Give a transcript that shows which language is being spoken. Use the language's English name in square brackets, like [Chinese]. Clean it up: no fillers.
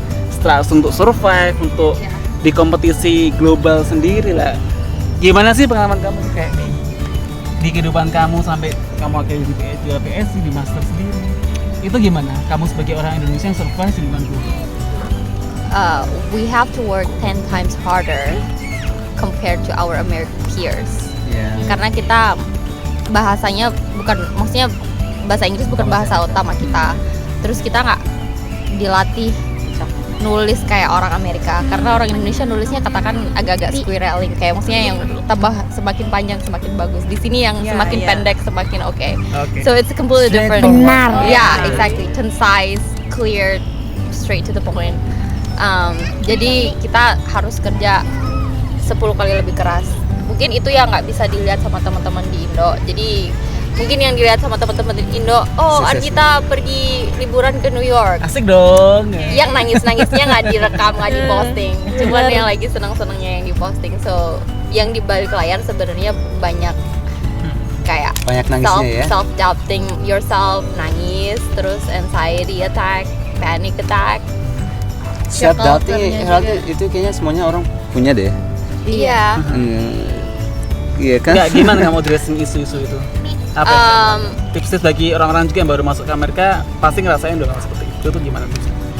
[Indonesian] Setelah untuk survive, untuk Ya. di kompetisi global sendiri lah. Gimana sih pengalaman kamu kayak di kehidupan kamu sampai kamu akhirnya di PSC, di master sendiri? Itu gimana? Kamu sebagai orang Indonesia yang survive di lingkungan global? [English] We have to work 10 times harder compared to our American peers. [Indonesian] Karena kita bahasanya maksudnya bahasa Inggris bukan bahasa utama kita. Terus kita nggak dilatih nulis kayak orang Amerika, karena orang Indonesia nulisnya katakan agak-agak squirreling, kayak maksudnya yang tambah semakin panjang semakin bagus. Di sini yang semakin pendek semakin oke. [English] So it's completely different. [Indonesian] Benar. [English] Yeah, exactly. Concise, clear, straight to the point. [Indonesian] Jadi kita harus kerja 10 kali lebih keras. Mungkin itu yang nggak bisa dilihat sama teman-teman di Indo. Jadi mungkin yang dilihat sama teman-teman di Indo, oh Sukses. Ardhita pergi liburan ke New York. Asik dong. Yang nangis-nangisnya nggak direkam, nggak diposting, cuman yang lagi senang-senangnya yang diposting. So yang di balik layar sebenarnya banyak kayak Banyak nangisnya ya. [English] self doubting yourself, [Indonesian] nangis, terus [English] anxiety attack, panic attack. Self doubting [Indonesian] Culture-nya juga. itu kayaknya semuanya orang punya deh. Iya. Iya kan? Enggak, gimana kamu addressing isu-isu itu? Apa tips-tips bagi orang-orang juga yang baru masuk ke Amerika pasti ngerasain dong hal seperti itu tuh gimana tipsnya?